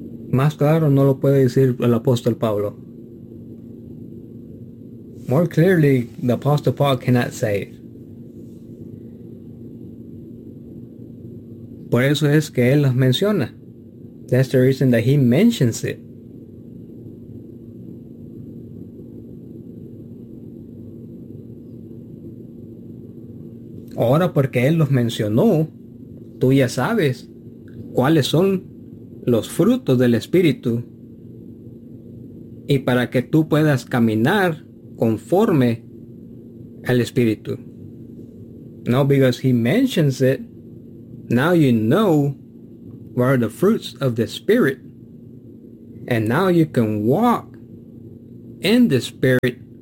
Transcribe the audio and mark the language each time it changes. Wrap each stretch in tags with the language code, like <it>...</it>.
<es>Más claro no lo puede decir el apóstol Pablo.</es> <en>More clearly, the apostle Paul cannot say it.</en> <es>Por eso es que él los menciona.</es> <en>That's the reason that he mentions it.</en> <es>Ahora porque él los mencionó, tú ya sabes cuáles son los frutos del Espíritu. Y para que tú puedas caminar conforme al Espíritu.</es> <en>Now because he mentions it, now you know what are the fruits of the Spirit, and now you can walk in the Spirit.</en>